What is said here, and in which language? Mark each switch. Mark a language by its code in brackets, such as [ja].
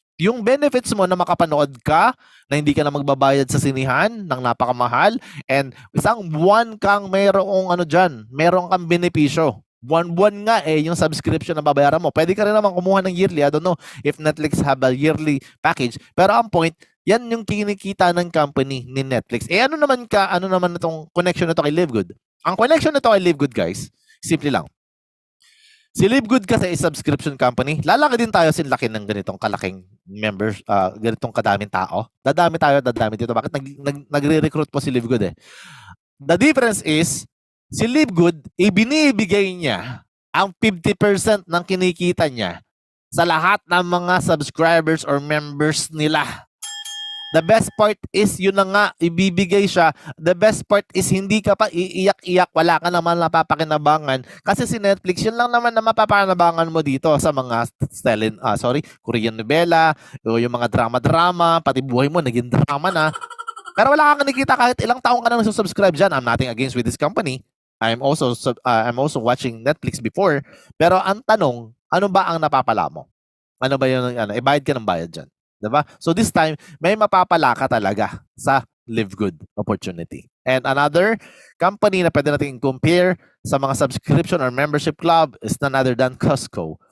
[tl] Yung benefits mo na makapanood ka, na hindi ka na magbabayad sa sinihan ng napakamahal, and isang buwan kang merong meron kang benepisyo. Buwan-buwan nga yung subscription na babayaran mo. Pwede ka rin naman kumuha ng yearly. [en] I don't know if Netflix have a yearly package. [tl] Pero ang point, yan yung kinikita ng company ni Netflix. Ano naman itong connection na to kay LiveGood? Ang connection na to kay LiveGood, guys, simple lang. Si Livegood kasi is subscription company. Lalaki din tayo sinlaki ng ganitong kalaking members, ganitong kadaming tao. Dadami dito. Bakit nagre-recruit po si Livegood eh? [en] The difference is, [tl] si Livegood, ibinibigay niya ang 50% ng kinikita niya sa lahat ng mga subscribers or members nila. The best part is, yun na nga, ibibigay siya. [en] The best part is, [tl] hindi ka pa iiyak-iyak, wala ka naman napapakinabangan. Kasi si Netflix, yun lang naman na mapapakinabangan mo dito sa mga Korean novela, o yung mga drama-drama, pati buhay mo, naging drama na. Pero wala kang nakikita kahit ilang taong ka na nagsusubscribe dyan. [en] I'm nothing against with this company. I'm also watching Netflix before. [tl] Pero ang tanong, ano ba ang napapala mo? Ano ba yung, bayad ka ng bayad dyan? Diba? [en] So this time, [tl] may mapapala ka talaga sa Livegood opportunity. And another company na pwede natin compare sa mga subscription or membership club is none other than Costco.